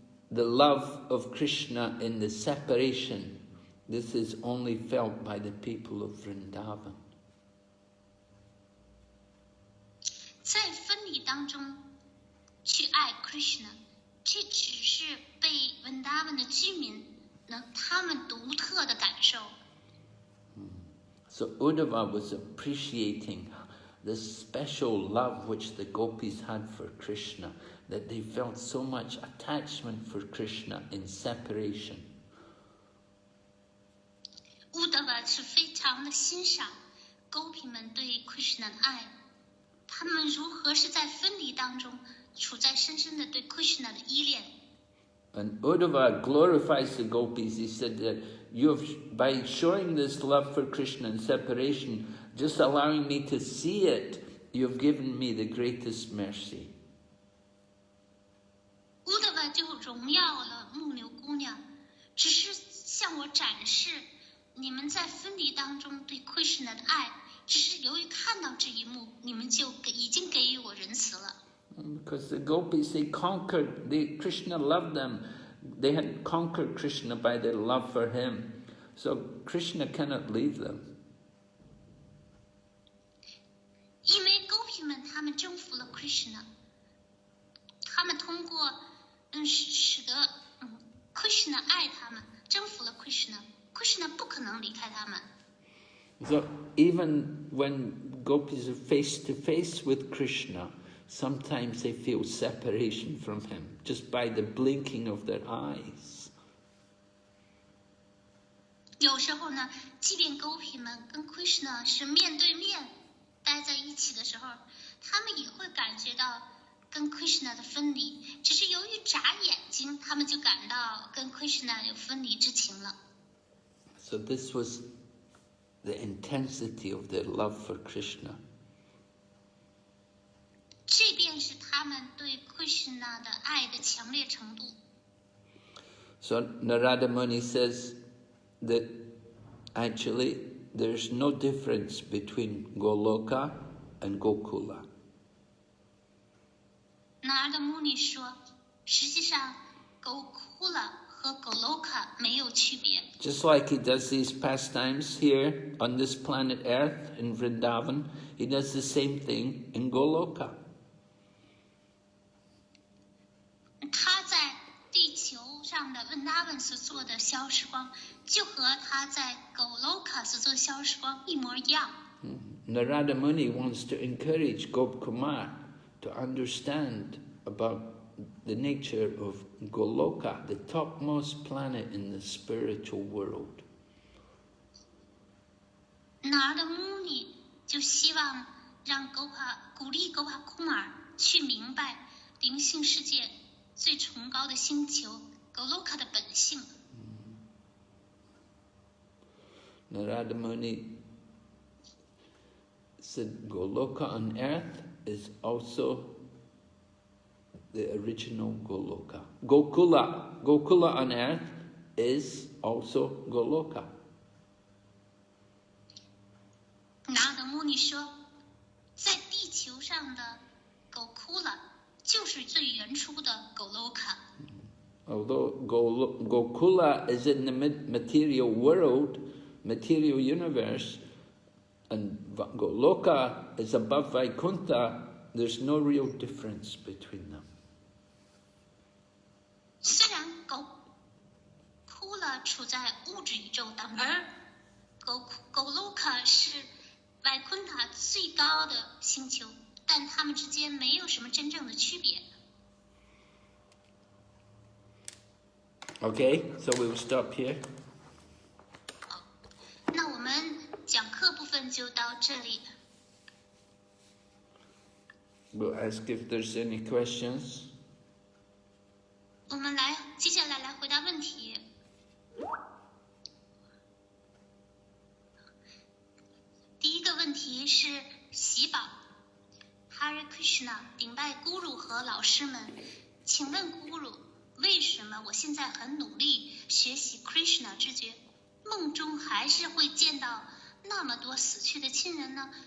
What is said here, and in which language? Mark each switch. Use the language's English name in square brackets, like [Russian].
[English] The love of Krishna in the separation, this is only felt by the people of Vrindavan. [Chinese] 在分离当中去爱 Krishna， 这只是被文达文的居民他们独特的感受。 [English] So Uddhava was appreciating the special love which the gopis had for Krishna, that they felt so much attachment for Krishna in separation. [Chinese] Uddhava 是非常的欣赏gopi们对 Krishna 的爱，他们如何是在分离当中处在深深的对 Krishna 的依恋。 [English] And Uddhava glorifies the gopis. He said that by showing this love for Krishna in separation, just allowing me to see it, you have given me the greatest mercy. [Chinese] Uddhava 就荣耀了牧牛姑娘，只是向我展示你们在分离当中对 Krishna 的爱，只是由于看到这一幕，你们就已经给予我仁慈了。 [English] Because the gopis, Krishna loved them. They had conquered Krishna by their love for him. So Krishna cannot leave them. [Chinese] 因为狗皮们他们征服了 Krishna， 他们通过使得Krishna 爱他们，征服了 Krishna 不可能离开他们。 [English] So even when gopis are face to face with Krishna, sometimes they feel separation from him just by the blinking of their eyes. [Chinese] 有时候呢，即便狗皮们跟 Krishna 是面对面待在一起的时候，他们也会感觉到跟 Krishna 的分离，只是由于眨眼睛，他们就感到跟 Krishna 有分离之情了。 [English] So this was the intensity of their love for Krishna. [Chinese] 这便是他们对 Krishna 的爱的强烈程度。 [English] So Narada Muni says that actually there's no difference between Goloka and Gokula. [Chinese] Narada Muni 说，实际上 Gokula 和 Goloka 没有区别。 [English] Just like he does these pastimes here on this planet Earth in Vrindavan, he does the same thing in Goloka. [Chinese] 他在地球上的Vrindavan所做的消时光，就和他在 Goloka 所做的消时光一模一样。 [English] Narada Muni wants to encourage Gopkumar to understand about the nature of Goloka, the topmost planet in the spiritual world. [Chinese] Narada Muni 就希望让鼓励Gopkumar 去明白灵性世界最崇高的星球 Goloka 的本性。 [English] Narada Muni said Goloka on earth is also the original Goloka. Gokula on earth is also Goloka. [Chinese] Narada Muni 说，在地球上的 Gokula 就是最原初的 Goloka。 [English] Although Gokula is in the material world, material universe, and Goloka is above Vaikuntha, there's no real difference between them. [Chinese] 虽然 Gokula 处在物质宇宙当中，而 Goloka 是 Vaikuntha 最高的星球，但它们之间没有什么真正的区别。 [English] Okay, so we will stop here. [Chinese] 那我们讲课部分就到这里。 [English] We'll ask if there's any questions. [Chinese] 我们接下来来回答问题。第一个问题是喜宝 Hare Krishna 顶拜 Guru 和老师们，请问 Guru， 为什么我现在很努力学习 Krishna 知觉，梦中还是会见到那么多死去的亲人呢？